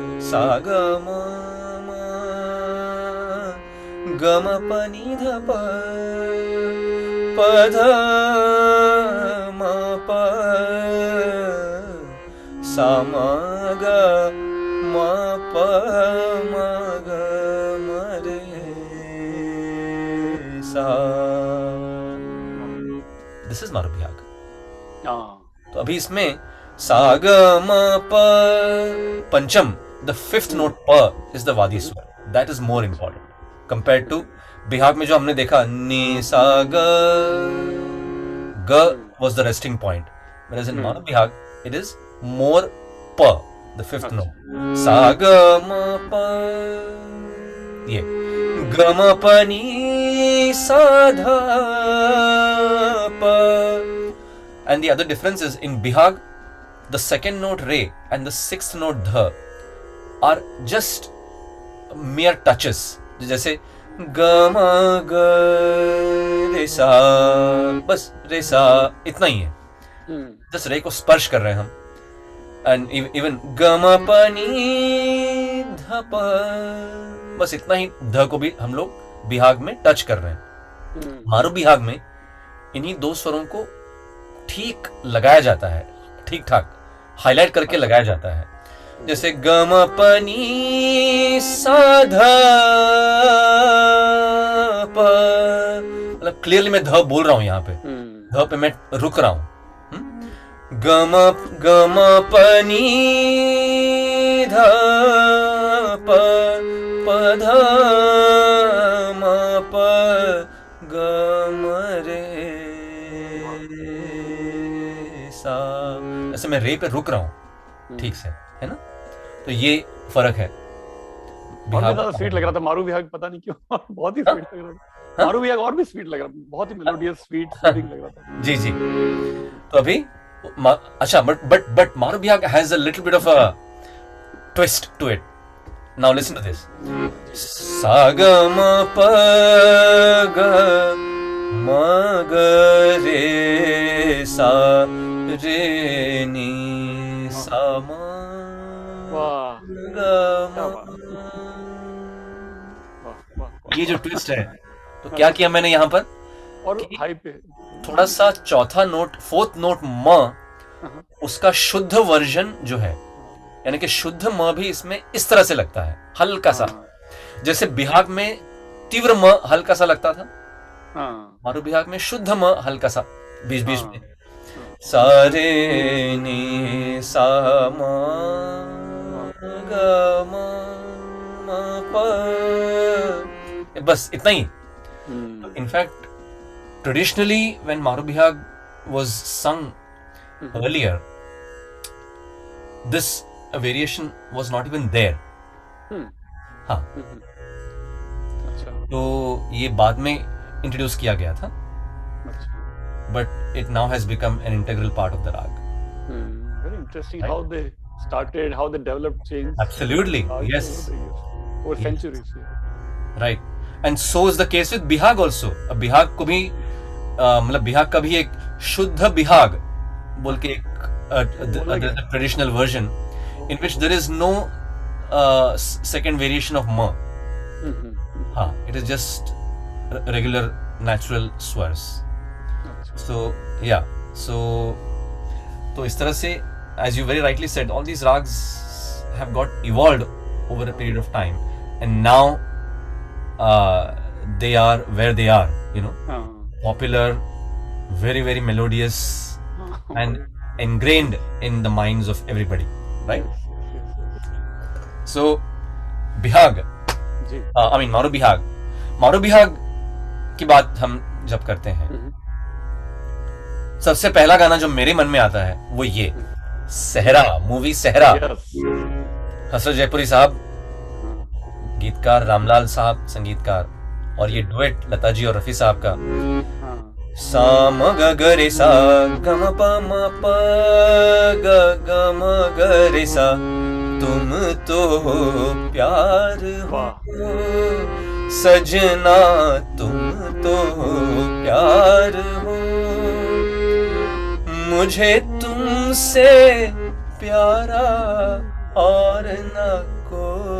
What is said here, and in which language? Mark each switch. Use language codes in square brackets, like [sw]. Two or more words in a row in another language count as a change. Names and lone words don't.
[hi] सा ग म म ग म प नि ध प प ध म प सा म ग म प म ग म रे सा. [en] this is Maru Bihag. [hi] तो अभी इसमें सा ग म प पंचम, [en] the fifth note [hi] प [en] is the [hi] वादी स्वर. [en] that is more important compare to [hi] बिहाग में जो हमने देखा नि सा ग [en] was the resting point, whereas in Manu Bihag it is more p, the fifth note. [hi] सा ग म प, ये ग म प नि सा धा प. [en] And the other difference is in Bihag, the second note re and the sixth note dha are just mere touches. [hi] जैसे ग म ग रे सा, बस रे सा इतना ही है. जस्ट रे को स्पर्श कर रहे हैं हम. [en] and even [hi] ग म प नि ध प, बस इतना ही ध को भी हम लोग बिहाग में टच कर रहे हैं. मारू बिहाग में इन्हीं दो स्वरों को ठीक लगाया जाता है, ठीक ठाक हाईलाइट करके लगाया जाता है. जैसे ग म प नि सा ध प, मतलब क्लियरली मैं ध बोल रहा हूं, यहाँ पे ध पे मैं रुक रहा हूं. ग म प नि ध प प ध म प ग म रे सा. ऐसे मैं रे पे रुक रहा हूं ठीक से, है ना. तो ये फर्क है. और भी ज्यादा स्वीट लग रहा था मारू बिहाग, पता नहीं क्यों बहुत ही स्वीट लग रहा था. मारू बिहाग और भी स्वीट लग रहा था, बहुत ही [en] melodious sweet soothing [hi] लग रहा था. जी जी. तो अभी अच्छा, [en] but Maru Bihag has a little bit of a twist to it. now listen to this. [hi] सा ग म प ग म ग रे सा रे नी सा म ग म. ये जो ट्विस्ट है, तो क्या किया मैंने यहाँ पर, और हाई पे थोड़ा सा चौथा नोट, [en] fourth note [hi] म, उसका शुद्ध वर्जन जो है, यानी कि शुद्ध म भी इसमें इस तरह से लगता है, हल्का सा. जैसे बिहाग में तीव्र म हल्का सा लगता था, मारू बिहाग में शुद्ध म हल्का सा बीच बीच में. सा रे नी सा म ग म प, बस इतना ही. [en] In fact, traditionally, when Maru Bihag was sung earlier, this variation was not even there. [hi] हाँ. तो ये बाद में इंट्रोड्यूस किया गया था, [en] but it now has become an integral part of the rag. Very interesting how they started, how they developed, changed. Absolutely, yes. Over centuries. Right. And so is the case with बिहाग also. [hi] अब बिहाग को भी मतलब बिहाग का भी एक शुद्ध बिहाग बोल के एक [en] traditional version in which there is no second variation of ma. हाँ, it is just regular natural swars. So yeah, [hi] तो इस तरह से, [en] as you very rightly said, all these rags have got evolved over a period of time, and now they are where they are, you know, popular, very very melodious, and ingrained in the minds of everybody, right? So Bihag, I mean Maru Bihag [hi] की बात हम जब करते हैं, सबसे पहला गाना जो मेरे मन में आता है वो ये सहरा, मूवी सहरा. हसरत जयपुरी साहब गीतकार, रामलाल साहब संगीतकार, और ये डुएट लता जी और रफी साहब का. सा म ग ग रे सा ग म प म प ग ग म ग रे सा, तुम तो प्यार हो सजना, तुम तो प्यार हो, मुझे तुमसे प्यारा और न को